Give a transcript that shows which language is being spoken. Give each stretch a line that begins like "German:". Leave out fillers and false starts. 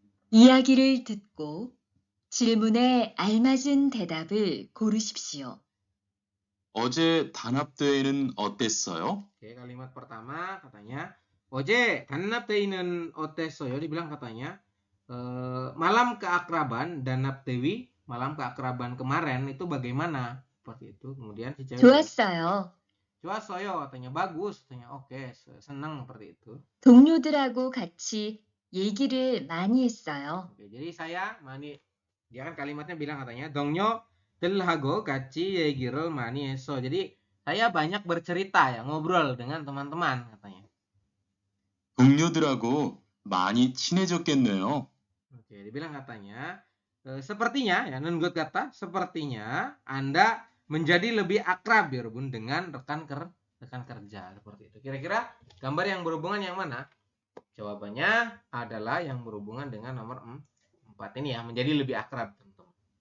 Korean: 이야기를 듣고 질문에 알맞은 대답을 고르십시오. 어제 단합대회는 어땠어요?
Indonesian: Oke, kalimat pertama katanya
Korean: 어제 단합대회는 어땠어요?
Indonesian: Dibilang katanya malam keakraban 단합대회, malam keakraban kemarin itu bagaimana? Seperti itu. Kemudian si cewek
Korean: 좋았어요. 좋았어요
Indonesian: katanya bagus, katanya oke, senang seperti itu.
Korean: 동료들하고 같이 얘기를 많이 했어요.
Indonesian: Oke, jadi dia kan kalimatnya bilang katanya
Korean: 동료들하고 같이 얘기를 많이 했어.
Indonesian: Jadi saya banyak bercerita ya, ngobrol dengan teman-teman katanya.
Korean: 동료들하고 많이 친해졌겠네요.
Indonesian: Oke, dibilang katanya sepertinya ya, nungut kata sepertinya Anda menjadi lebih akrab ya Bun dengan rekan kerja seperti itu. Kira-kira gambar yang berhubungan yang mana? Jawabannya adalah yang berhubungan dengan nomor 4 ini ya, menjadi lebih akrab teman-teman.